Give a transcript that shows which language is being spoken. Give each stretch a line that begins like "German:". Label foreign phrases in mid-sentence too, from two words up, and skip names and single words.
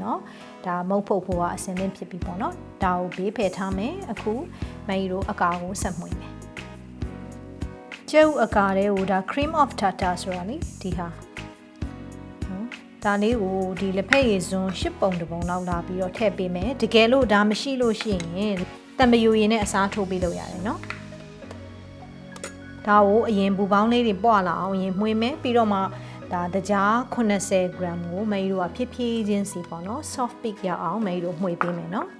Burmese: တော့ဒါမုံဖုတ်ဖို့ကအစင်းသင့်ဖြစ်ပြီပေါ့နော်ဒါကိုဘေးဖယ်ထားမယ်အခုမဲရီတို့အကာကိုဆက်မှွေမယ်ကျဲဥအကာလေးကိုဒါ
English: cream of tartar
Burmese: ဆိုတာလေဒီဟာဒါလေးကိုဒီလက်ဖက်ရည်စွန်း10ပုံတစ်ပုံလောက်လာပြီးတော့ထည့်ပေးမယ်တကယ်လို့ဒါမရှိလို့ရှိရင်တံမယိုရည်နဲ့အစားထိုးပေးလို့ရတယ်နော် ဒါကိုအရင်ဘူပေါင်းလေးတွေပွာလာအောင်ရင်မှွေမယ်ပြီးတော့မှဒါတကြား80 gram ကိုမဲရီတို့ကဖြည်းဖြည်းချင်းစီပေါ့နော်
English: soft peak
Burmese: ရအောင်မဲရီတို့မှွေပေးမယ်နော်